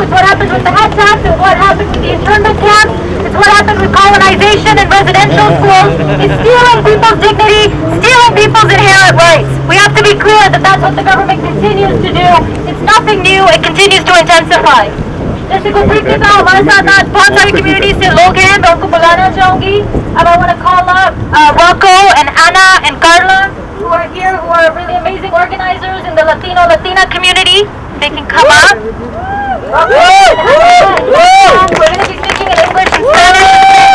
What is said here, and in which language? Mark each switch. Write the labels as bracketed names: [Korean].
[English] It's what happened with the head tax. It's what happened with the internment camp. It's what happened with colonization and residential schools. It's stealing people's dignity, stealing people's inherent rights. We have to be clear that that's what the government continues to do. It's nothing new. It continues to intensify. [Hindi] जैसे कुछ देख लेता हमारे साथ आज बहुत सारी communities से लोग हैं मैं उनको बुलाना चाहूँगी. [English] And I want to call up Rocco and Anna and Carla who are here, who are really amazing organizers in the Latina community. They can come up. Rocco and Anna, we're going to be speaking in English and Spanish.